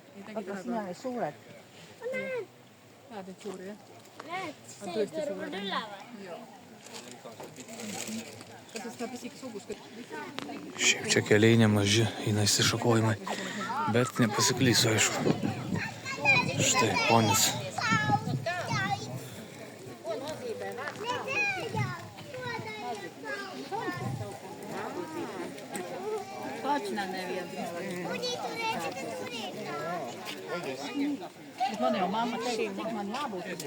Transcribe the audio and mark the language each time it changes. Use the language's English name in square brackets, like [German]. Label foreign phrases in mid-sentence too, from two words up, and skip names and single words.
[Estonian] Aga sina need suured. Näed neid suuri, jah? Näed, see kõrval üleval. Kas sa seda pisikesugust? [Lithuanian] Šiaip čia keliai nemaži, eina išsišakojimai, bet nepasiklysiu, aišku. Štai, ponis. [Russian] Точно не видно. [Latvian] Man jau mamma teica, cik man jābūt.